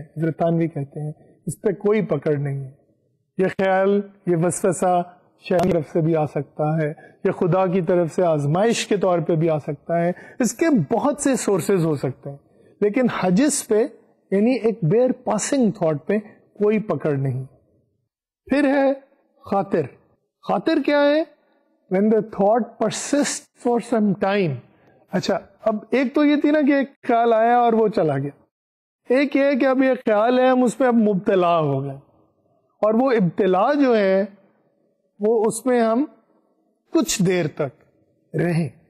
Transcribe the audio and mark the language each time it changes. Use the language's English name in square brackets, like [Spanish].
[Urdu] حضرت تھانوی کہتے ہیں اس پہ کوئی پکڑ نہیں ہے. یہ خیال, یہ وسوسہ شیطان کی طرف سے بھی آ سکتا ہے, یہ خدا کی طرف سے آزمائش کے طور پہ بھی آ سکتا ہے, اس کے بہت سے سورسز ہو سکتے ہیں, لیکن حجس پہ یعنی ایک بیر پاسنگ تھاٹ پہ کوئی پکڑ نہیں. پھر ہے خاطر. خاطر کیا ہے؟ [English] when the thought persists for some time. [Urdu] اچھا, اب ایک تو یہ تھی نا کہ ایک خیال آیا اور وہ چلا گیا, ایک یہ کہ اب یہ خیال ہے ہم اس پہ اب مبتلا ہو گئے, اور وہ ابتلا جو ہے وہ اس میں ہم کچھ دیر تک رہیں.